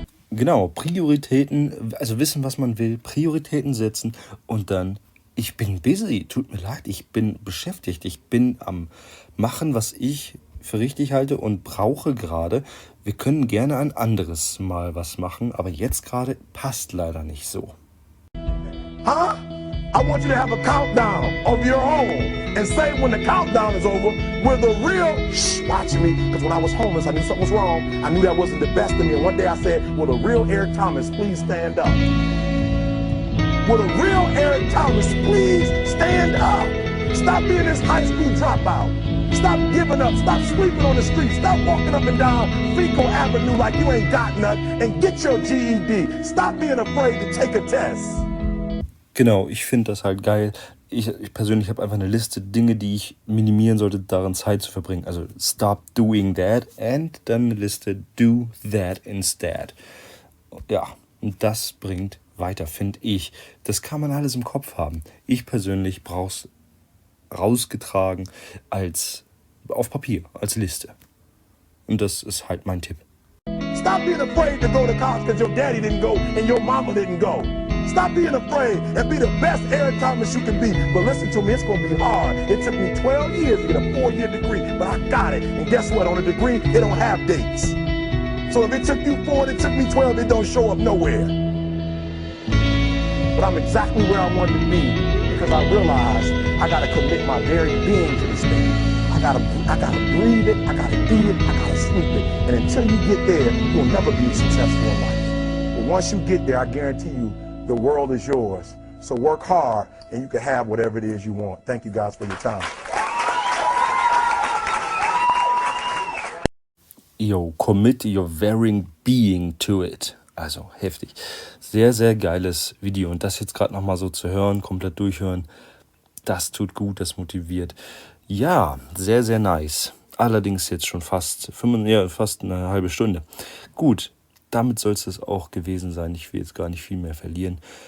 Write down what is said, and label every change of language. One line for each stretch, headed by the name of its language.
German: Genau, Prioritäten, also wissen, was man will, Prioritäten setzen und dann, ich bin busy, tut mir leid, ich bin beschäftigt, ich bin am machen, was ich für richtig halte und brauche gerade. Wir können gerne ein anderes Mal was machen, aber jetzt gerade passt leider nicht so. Huh?
English: I want you to have a countdown of your own and say when the countdown is over, we're the real, watch me, because when I was homeless, I knew something was wrong. I knew that wasn't the best of me. And one day I said, will the real Eric Thomas please stand up? Will the real Eric Thomas please stand up? Stop being this high school dropout. Stop giving up. Stop sleeping on the street. Stop walking up and down Fecal Avenue like you ain't got nothing and get your GED. Stop being afraid to take a test.
German: Genau, ich finde das halt geil. Ich persönlich habe einfach eine Liste Dinge, die ich minimieren sollte, darin Zeit zu verbringen. Also
English: stop doing that and
German: dann eine Liste
English: do that instead.
German: Ja, und das bringt weiter, finde ich. Das kann man alles im Kopf haben. Ich persönlich brauche es rausgetragen auf Papier, als Liste. Und das ist halt mein Tipp.
English: Stop being afraid to go to college because your daddy didn't go and your mama didn't go. Stop being afraid and be the best airtimist you can be. But listen to me, it's going to be hard. It took me 12 years to get a 4-year degree, but I got it. And guess what? On a degree, it don't have dates. So if it took you 4 and it took me 12, it don't show up nowhere. But I'm exactly where I wanted to be because I realized I got to commit my very being to this thing. I gotta breathe it, I gotta eat it, I gotta sleep it. And until you get there, you'll never be successful in life. But once you get there, I guarantee you, the world is yours. So work hard and you can have whatever it is you want. Thank you guys for your time. Yo, commit your very being to it.
German: Also heftig. Sehr, sehr geiles Video. Und das jetzt gerade nochmal so zu hören, komplett durchhören, das tut gut, das motiviert. Ja, sehr, sehr nice. Allerdings jetzt schon fast eine halbe Stunde. Gut, damit soll es auch gewesen sein. Ich will jetzt gar nicht viel mehr verlieren.